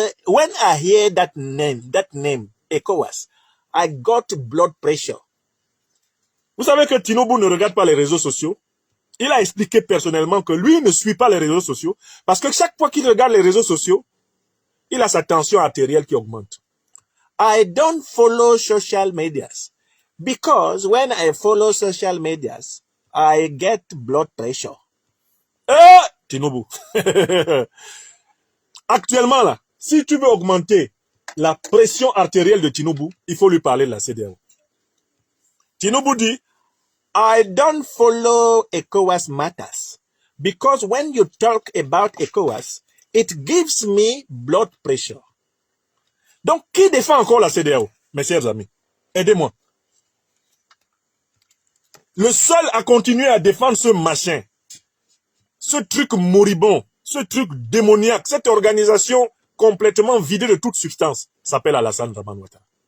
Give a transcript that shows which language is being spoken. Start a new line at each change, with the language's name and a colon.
English: When I hear that name, ECOWAS, I got blood pressure.
French: Vous savez que Tinubu ne regarde pas les réseaux sociaux. Il a expliqué personnellement que lui ne suit pas les réseaux sociaux parce que chaque fois qu'il regarde les réseaux sociaux, il a sa tension artérielle qui augmente.
English: I don't follow social medias because when I follow social medias, I get blood pressure. Tinubu.
French: Actuellement là, si tu veux augmenter la pression artérielle de Tinubu, il faut lui parler de la CEDEAO. Tinubu dit,
English: I don't follow ECOWAS matters because when you talk about ECOWAS, it gives me blood pressure.
French: Donc, qui défend encore la CEDEAO, mes chers amis? Aidez-moi. Le seul à continuer à défendre ce machin, ce truc moribond, ce truc démoniaque, cette organisation complètement vidée de toute substance, s'appelle Alassane Dramane Ouattara.